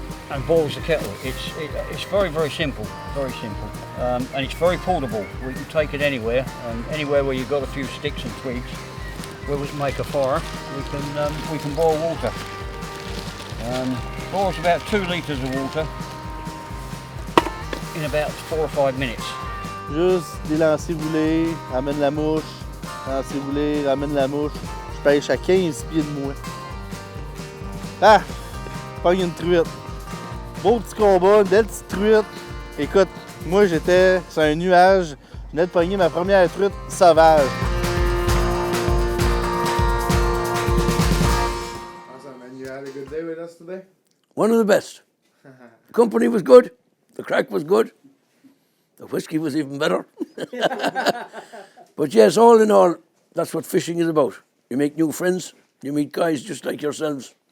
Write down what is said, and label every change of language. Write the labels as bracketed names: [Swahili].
[English] and boils the kettle. It's very, very simple, and it's very portable. We can take it anywhere, and anywhere where you've got a few sticks and twigs, where we can make a fire, we can boil water. Boils about 2 litres of water in about 4 or 5 minutes. [French] Juste des lancers voulés, ramène la mouche, lancer voulé, ramène la mouche. Je pêche à 15 pieds de moi. Ah! Pogne une truite. Beau petit combat, une belle petite truite. Écoute, moi j'étais sur un nuage, je venais de pogner ma première truite sauvage. [English] Awesome, and you had a good day with us today? One of the best. The company was good, the crack was good, the whiskey was even better. But yes, all in all, that's what fishing is about. You make new friends, you meet guys just like yourselves.